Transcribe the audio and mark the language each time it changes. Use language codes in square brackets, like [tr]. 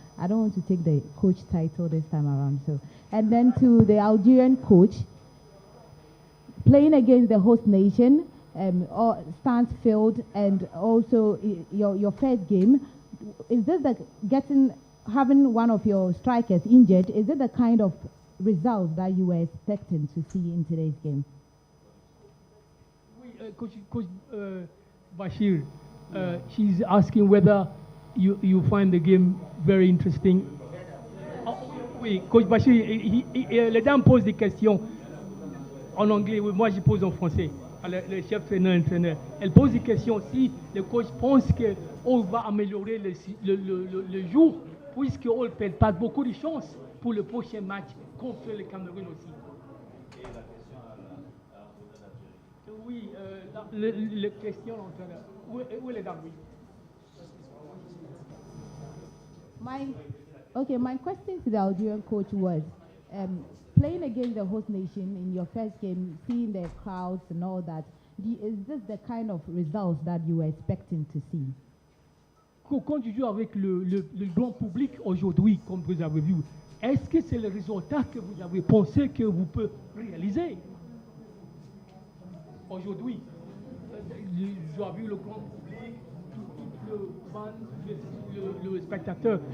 [en] I don't want to take the coach title this time around. So, and then to the Algerian coach, playing against the host nation, or stands filled, and also your first game, is this having one of your strikers injured? Is it the kind of result that you were expecting to see in today's game? Coach Bashir, she's asking whether you find the game very interesting. [fr] Oui, Coach Bashir, les dames posent des questions en anglais, oui, moi je pose en français. Le chef entraîneur. Elle pose des questions si le coach pense qu'on va améliorer le jour, puisqu'on ne perd pas beaucoup de chances pour le prochain match contre le Cameroun aussi. Oui, la question l'entraîneur. Où est les dames? [en] My question to the Algerian coach was, playing against the host nation in your first game, seeing the crowds and all that, is this the kind of results that you were expecting to see? [fr] Quand tu joues avec le grand public aujourd'hui, comme vous avez vu, est-ce que c'est le résultat que vous avez pensé que vous pouvez réaliser? Aujourd'hui, j'ai vu le grand public, tout le fan, le spectateur.